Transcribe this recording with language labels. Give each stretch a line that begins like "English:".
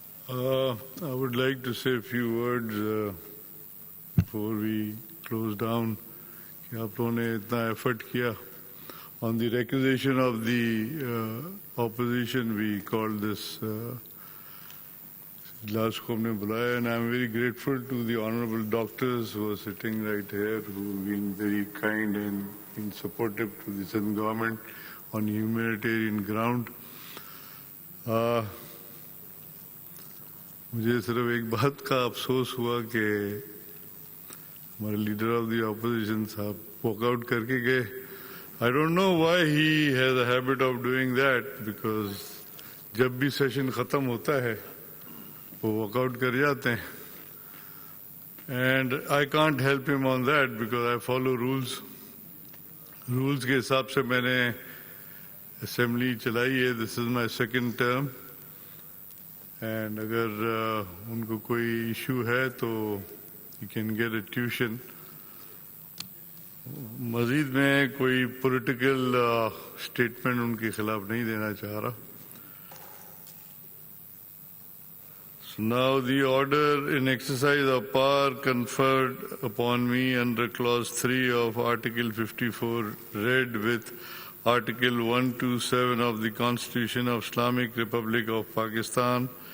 English: I would like to say a few words before we close down.
Urdu: کہ آپ لوگوں نے اتنا ایفرٹ کیا
English: on the requisition of the opposition. We called this
Urdu: اجلاس کو ہم نے بلایا,
English: and I'm very grateful to the honorable doctors who are sitting right here, who have been very kind and been supportive to the Sindh government on humanitarian ground.
Urdu: مجھے صرف ایک بات کا افسوس ہوا کہ ہمارے لیڈر آف دی اپوزیشن صاحب واک آؤٹ کر کے گئے.
English: I don't know why he has a habit of doing that, because
Urdu: جب بھی سیشن ختم ہوتا ہے وہ واک آؤٹ کر جاتے ہیں.
English: And I can't help him on that because I follow rules.
Urdu: Rules کے حساب سے میں نے اسمبلی چلائی ہے.
English: This is my second term. And
Urdu: اگر ان کو کوئی ایشو ہے تو
English: You can get a tuition.
Urdu: مزید میں کوئی پولیٹیکل اسٹیٹمنٹ ان کے خلاف نہیں دینا چاہ رہا.
English: So now the order in exercise of power conferred upon me under clause 3 of Article 54 read with Article 127 of the Constitution of Islamic Republic of Pakistan.